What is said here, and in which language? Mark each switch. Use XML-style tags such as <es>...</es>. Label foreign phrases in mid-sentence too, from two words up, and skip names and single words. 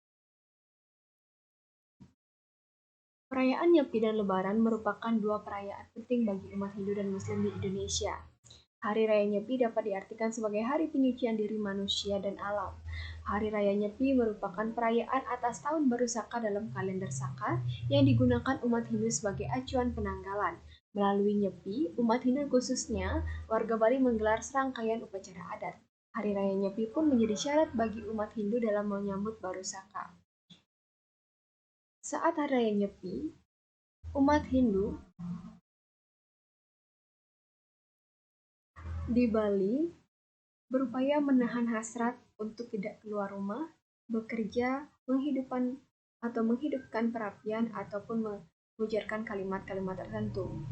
<id>Perayaan Nyepi dan Lebaran merupakan dua perayaan penting bagi umat Hindu dan Muslim di Indonesia. Hari Raya Nyepi dapat diartikan sebagai hari penyucian diri manusia dan alam. Hari Raya Nyepi merupakan perayaan atas tahun baru Saka dalam kalender Saka yang digunakan umat Hindu sebagai acuan penanggalan. Melalui Nyepi, umat Hindu khususnya warga Bali menggelar serangkaian upacara adat. Hari Raya Nyepi pun menjadi syarat bagi umat Hindu dalam menyambut baru Saka. Saat Hari Raya Nyepi, umat Hindu di Bali berupaya menahan hasrat untuk tidak keluar rumah, bekerja, menghidupkan perapian ataupun mengujarkan kalimat-kalimat tertentu.</id>